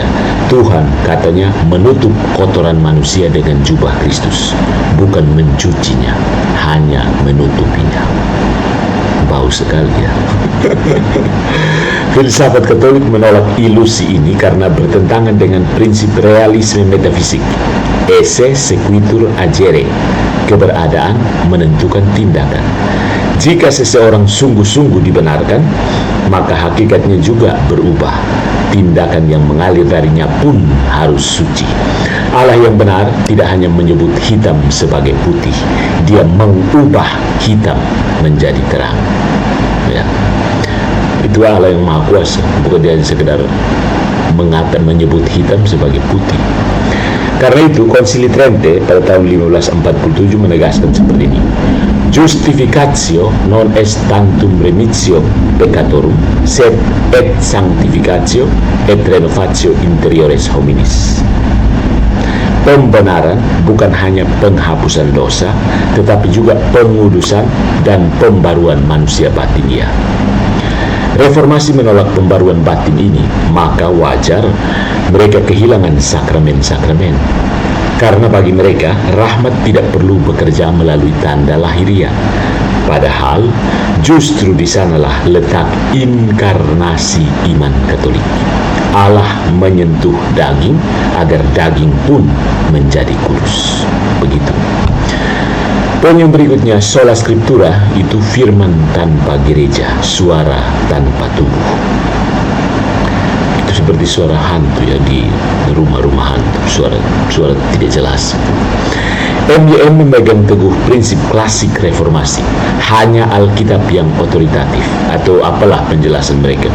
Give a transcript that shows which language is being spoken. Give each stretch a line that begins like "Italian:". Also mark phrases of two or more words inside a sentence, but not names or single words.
Indonesian: Tuhan katanya menutup kotoran manusia dengan jubah Kristus, bukan mencucinya, hanya menutupinya. Bau sekali ya. Filsafat Katolik menolak ilusi ini karena bertentangan dengan prinsip realisme metafisik.
Latin: Esse sequitur agere,
Indonesian: keberadaan menentukan tindakan. Jika seseorang sungguh-sungguh dibenarkan, maka hakikatnya juga berubah. Tindakan yang mengalir darinya pun harus suci. Allah yang benar tidak hanya menyebut hitam sebagai putih, dia mengubah hitam menjadi terang ya. Itu Allah yang maha kuasa, bukan dia sekedar menyebut hitam sebagai putih. Karena itu Konsili Trente pada tahun 1547 menegaskan seperti ini:
Latin: Justificatio non est tantum remitio peccatorum, sed et sanctificatio et renovatio interiores hominis.
Indonesian: Pembenaran bukan hanya penghapusan dosa, tetapi juga pengudusan dan pembaruan manusia batinnya. Reformasi menolak pembaruan batin ini, maka wajar mereka kehilangan sakramen-sakramen. Karena bagi mereka, rahmat tidak perlu bekerja melalui tanda lahiriah. Padahal justru di sanalah letak inkarnasi iman Katolik. Allah menyentuh daging agar daging pun menjadi kudus. Begitu. Poin yang berikutnya,
Latin: sola scriptura
Indonesian: itu firman tanpa gereja, suara tanpa tubuh. Itu seperti suara hantu ya di rumah-rumah hantu, suara tidak jelas. MYM memegang teguh prinsip klasik reformasi, hanya Alkitab yang otoritatif, atau apalah penjelasan mereka.